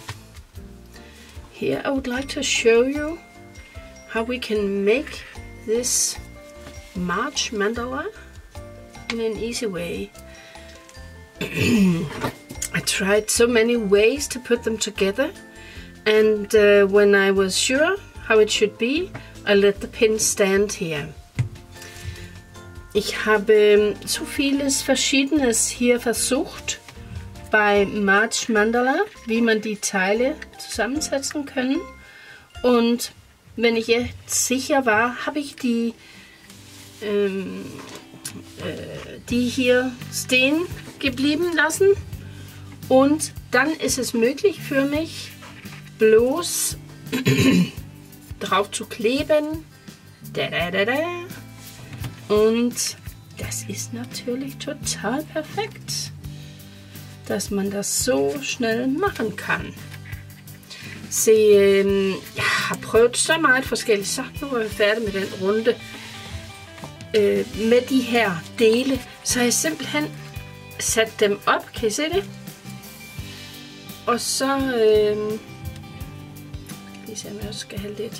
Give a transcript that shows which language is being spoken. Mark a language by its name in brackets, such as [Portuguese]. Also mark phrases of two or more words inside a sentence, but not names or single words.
[English] Here I would like to show you how we can make this March mandala in an easy way. I tried so many ways to put them together, and when I was sure how it should be, I let the pin stand here. [German] Ich habe so vieles Verschiedenes hier versucht bei March Mandala, wie man die Teile zusammensetzen können. Und wenn ich jetzt sicher war, habe ich die hier stehen geblieben lassen. Und dann ist es möglich für mich, bloß drauf zu kleben. Und das ist natürlich total perfekt, dass man das so schnell machen kan. [Danish] Se, jeg har prøvet så meget forskelligt, så nu er jeg færdig med den runde. Med de her dele, så har jeg simpelthen sat dem op, kan I se det? Og så, lige se om jeg også skal have lidt.